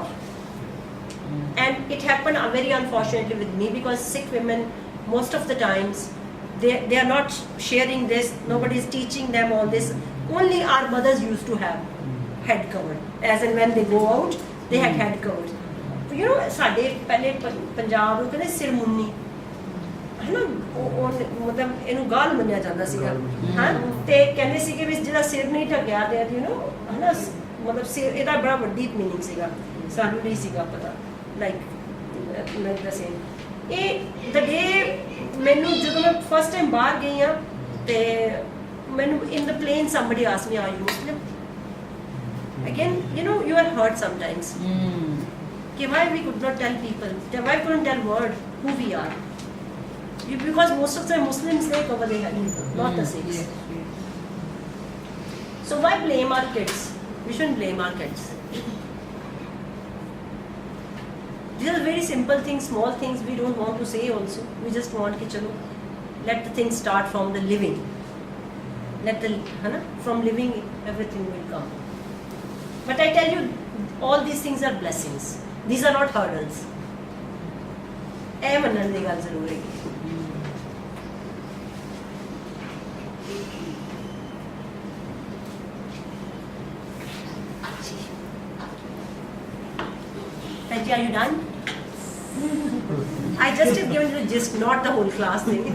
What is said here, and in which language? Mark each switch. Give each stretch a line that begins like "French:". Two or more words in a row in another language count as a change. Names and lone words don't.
English: And it happened very unfortunately with me, because Sikh women, most of the times, they are not sharing this. Nobody is teaching them all this. Only our mothers used to have head covered, as in when they go out, they had head covered. You know,
Punjabi: ਸਾਡੇ ਪਹਿਲੇ ਪੰਜਾਬ ਨੂੰ ਕਹਿੰਦੇ ਸਿਰ ਮੁੰਨੀ ਹੈ ਨਾ, ਉਹ ਮਤਲਬ ਇਹਨੂੰ ਗਾਲ ਮੰਨਿਆ ਜਾਂਦਾ ਸੀਗਾ। ਹਾਂ, ਤੇ ਕਹਿੰਦੇ ਸੀਗੇ ਵੀ ਜਿਹੜਾ ਸਿਰ ਨਹੀਂ ਢੱਕਿਆ ਤੇ
English: you know
Punjabi: ਹੈ ਨਾ, ਮਤਲਬ ਇਹਦਾ ਬੜਾ ਵੱਡੀ ਮੀਨਿੰਗ ਸੀਗਾ, ਸਾਨੂੰ ਨਹੀਂ ਸੀਗਾ ਪਤਾ,
English: like the same. ਇਹ the day
Punjabi: ਮੈਨੂੰ ਜਦੋਂ ਮੈਂ
English: first time
Punjabi: ਬਾਹਰ ਗਈ ਹਾਂ ਤੇ ਮੈਨੂੰ
English: in the plane somebody asked me are you Muslim, again you know you are hurt sometimes why we could not tell people, why couldn't tell world who we are, because most of the Muslims they cover their head, not the Sikhs. So why blame our kids? We shouldn't blame our kids. These are very simple things, small things we don't want to say also. We just want
Hindi: कि चलो
English: let the things start from the living, from living everything will come. But I tell you, all these things are blessings. These are not hurdles.
Punjabi: ਇਹ ਮੰਨਣ ਦੀ ਗੱਲ ਜ਼ਰੂਰ ਹੈ।
English: Tanji, are you done? I just have given you the gist, not the whole class thing.